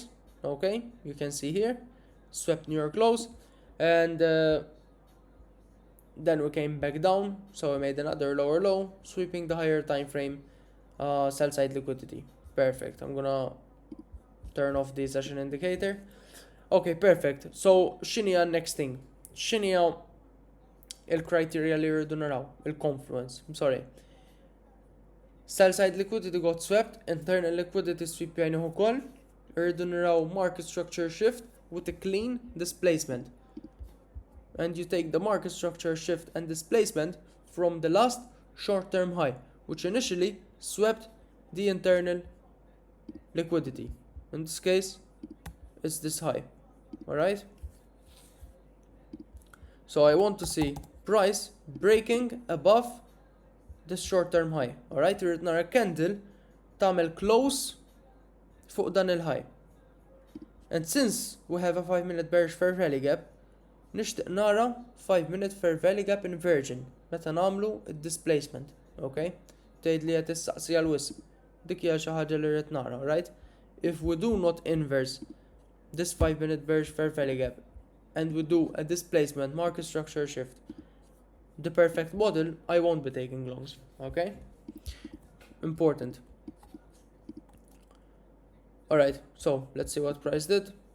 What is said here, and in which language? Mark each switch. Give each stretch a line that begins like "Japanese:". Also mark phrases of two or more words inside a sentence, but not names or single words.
English: Okay, you can see here, swept New York lows, and then we came back down, so we made another lower low, sweeping the higher time frame sell side liquidity. Perfect. I'm gonna turn off the session indicator. Okay, perfect. So x'inhi next thing?
Maltese: X'inhi il-criteria li rridu naraw?
English: Il-confluence. I'm sorry. Sell side liquidity got swept, internal liquidity sweep
Maltese: jajnuh ukoll. Irridu naraw
English: market structure shift with a clean displacement. And you take the market structure shift and displacement from the last short-term high, which initially swept the internal liquidity. In this case, it's this high. Alright? So I want to see price breaking above this short-term high. Alright?
Maltese: Irrid nara candle tagħmel close fuq dan il-high.
English: And since we have a 5-minute bearish fair value gap,
Maltese: nixtieq nara
English: 5-minute fair value gap inversion
Maltese: meta nagħmlu id-displacement.
English: Okay?
Maltese: Tgħid li qed issaqsi għal wisq. Dik hija xi ħaġa li rrid nara,
English: right? If we do not inverse this 5-minute bearish fair value gap and we do a displacement market structure shift, the perfect model, I won't be taking longs. Okay? Important. Alright, so let's see what price did.